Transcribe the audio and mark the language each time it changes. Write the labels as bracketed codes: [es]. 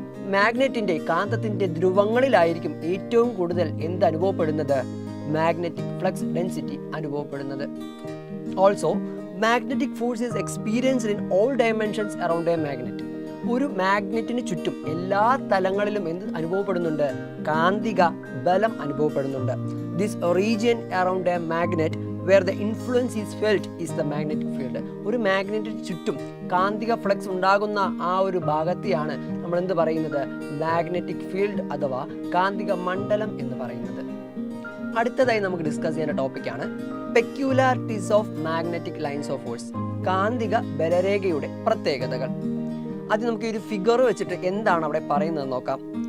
[ml] മാഗ്നറ്റിന്റെ കാന്തത്തിന്റെ ധ്രുവങ്ങളിലായിരിക്കും ഏറ്റവും കൂടുതൽ എന്ത് അനുഭവപ്പെടുന്നത്, മാഗ്നറ്റിക് ഫ്ലക്സ് ഡെൻസിറ്റി അനുഭവപ്പെടുന്നത്. Also [en] Magnetic force is experienced in all dimensions around a magnet. [ml] ഒരു മാഗ്നറ്റിന് ചുറ്റും എല്ലാ തലങ്ങളിലും എന്ത് അനുഭവപ്പെടുന്നുണ്ട്? കാന്തിക ബലം അനുഭവപ്പെടുന്നുണ്ട്. [en] This region around a magnet where the influence is felt is the magnetic field. [ml] ഒരു മാഗ്നറ്റിന് ചുറ്റും കാന്തിക ഫ്ലക്സ് ഉണ്ടാകുന്ന ആ ഒരു ഭാഗത്തെയാണ് നമ്മൾ എന്ത് പറയുന്നത്? മാഗ്നറ്റിക് ഫീൽഡ് അഥവാ കാന്തിക മണ്ഡലം എന്ന് പറയുന്നത്. അടുത്തതായി നമുക്ക് ഡിസ്കസ് ചെയ്യുന്ന ടോപ്പിക്കാണ് [en] Peculiarities of magnetic lines of force. [ml] കാന്തിക ബലരേഖയുടെ പ്രത്യേകതകൾ. അത് നമുക്ക് ഒരു ഫിഗർ വെച്ചിട്ട് എന്താണ് അവിടെ പറയുന്നത് നോക്കാം.